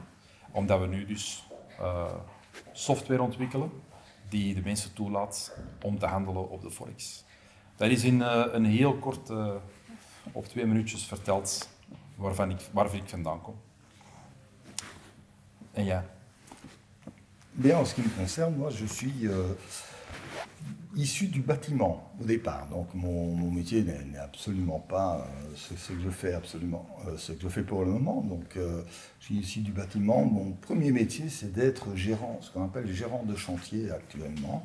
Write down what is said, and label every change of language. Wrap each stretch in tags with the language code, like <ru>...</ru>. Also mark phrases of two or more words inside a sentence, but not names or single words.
<nl>Omdat we nu dus software ontwikkelen die de mensen toelaat om te handelen op de forex. Dat is in een heel kort, op 2 minuutjes verteld, waar ik vandaan kom. En ja.</nl> <fr>Bien, en ce qui me concerne, moi je suis issu du bâtiment au départ. Donc mon métier n'est absolument pas ce que je fais ce que je fais pour le moment. Donc je suis issu du bâtiment. Mon premier métier, c'est d'être gérant, ce qu'on appelle gérant de chantier actuellement.</fr>